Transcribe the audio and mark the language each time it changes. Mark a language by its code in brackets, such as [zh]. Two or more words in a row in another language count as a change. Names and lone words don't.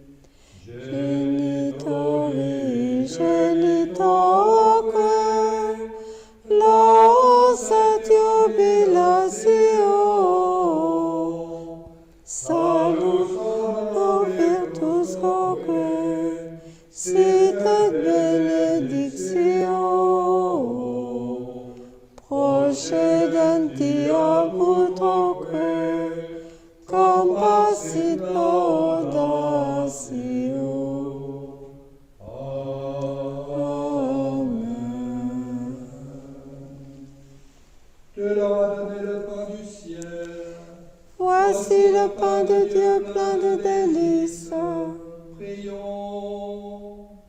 [la] Genitori genitoque, los et jubilatio, salus virtus quoque, sit et benedictio, procedenti ab utroque, compassit laudatio. Amen. [fr] Tu leur as donné le pain du ciel. Voici le pain de Dieu plein de délices. Prions.